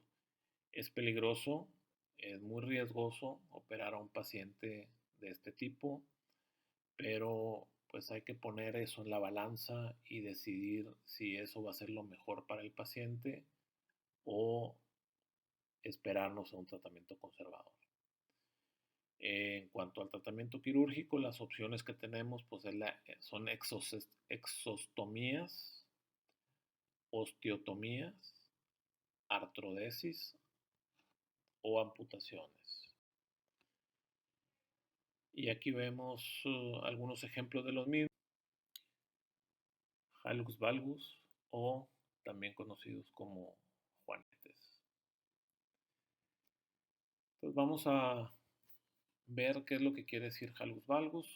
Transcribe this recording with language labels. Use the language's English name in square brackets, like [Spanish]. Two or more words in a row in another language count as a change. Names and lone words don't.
[Spanish] Es peligroso, es muy riesgoso operar a un paciente de este tipo, pero pues hay que poner eso en la balanza y decidir si eso va a ser lo mejor para el paciente o esperarnos a un tratamiento conservador. En cuanto al tratamiento quirúrgico, las opciones que tenemos pues, son exostomías, osteotomías, artrodesis o amputaciones. Y aquí vemos algunos ejemplos de los mismos. Hallux valgus, o también conocidos como juanetes. Entonces vamos a ver qué es lo que quiere decir hallux valgus.